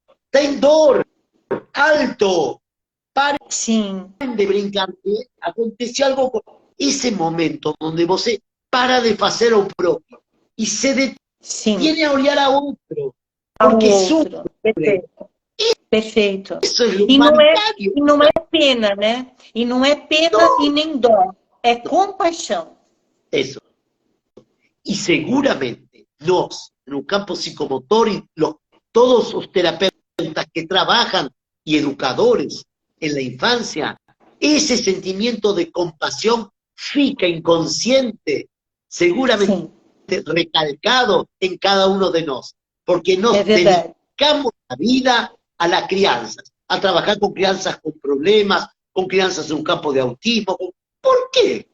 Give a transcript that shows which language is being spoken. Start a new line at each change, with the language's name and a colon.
Spanish: Ten dor, alto, paren de brincar, aconteció algo, ese momento donde você para de hacer lo propio y se detiene a olhar a otro, porque sufre.
Portuguese: Perfeito. Isso é e não é pena, né? E não é pena e nem dó, é compaixão. Isso.
Spanish: Y seguramente nos, en un campo psicomotor, y todos los terapeutas que trabajan y educadores en la infancia, ese sentimiento de compasión fica inconsciente, seguramente recalcado en cada uno de nosotros, porque nos dedicamos la vida a las crianzas, a trabajar con crianzas con problemas, con crianzas en un campo de autismo. ¿Por qué?